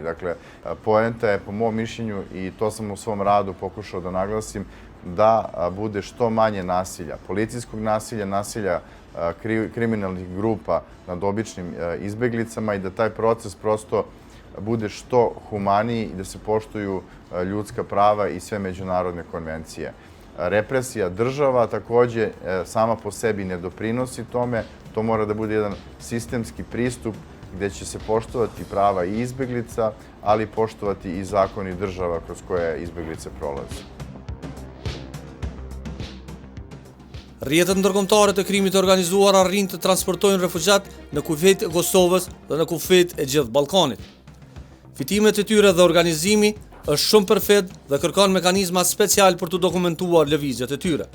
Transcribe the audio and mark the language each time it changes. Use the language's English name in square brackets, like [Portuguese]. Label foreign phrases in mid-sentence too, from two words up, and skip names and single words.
[Serbian] Dakle, poenta je, po mom mišljenju, i to sam u svom radu pokušao da naglasim, da bude što manje nasilja, policijskog nasilja, nasilja kriminalnih grupa nad običnim izbeglicama i da taj proces prosto bude što humaniji i da se poštuju ljudska prava i sve međunarodne konvencije. Represija država takođe sama po sebi ne doprinosi tome, to mora da bude jedan sistemski pristup gde će se poštovati prava i izbeglica, ali poštovati i zakoni država kroz koje izbeglice prolaze. [Albanian] Rrjetet ndërkombëtare të krimit të organizuar arrin të transportojnë refugjat në kufijtë e Kosovës dhe në kufijtë e gjithë Ballkanit. Fitimet e tyre dhe organizimi është shumë përfed dhe kërkon mekanizma special për të dokumentuar lëvizjet e tyre.